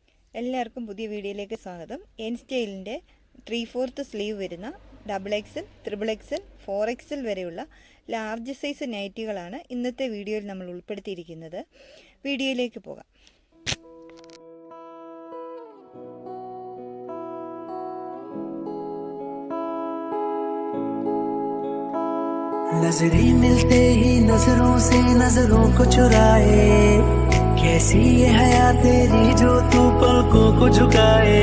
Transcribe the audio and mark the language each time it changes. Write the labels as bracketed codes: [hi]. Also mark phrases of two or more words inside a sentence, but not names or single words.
[ml] എല്ലാവർക്കും പുതിയ വീഡിയോയിലേക്ക് സ്വാഗതം. എൻ സ്റ്റൈലിൻ്റെ 3/4 സ്ലീവ് വരുന്ന XXL, XXL, 4XL വരെയുള്ള [en] large size [ml] നൈറ്റികളാണ് ഇന്നത്തെ വീഡിയോയിൽ നമ്മൾ ഉൾപ്പെടുത്തിയിരിക്കുന്നത്. വീഡിയോയിലേക്ക് പോകാം. [hi] नजरें मिलते ही नजरों से नजरों को चुराए, कैसी ये हया तेरी जो तू पलकों को झुकाए।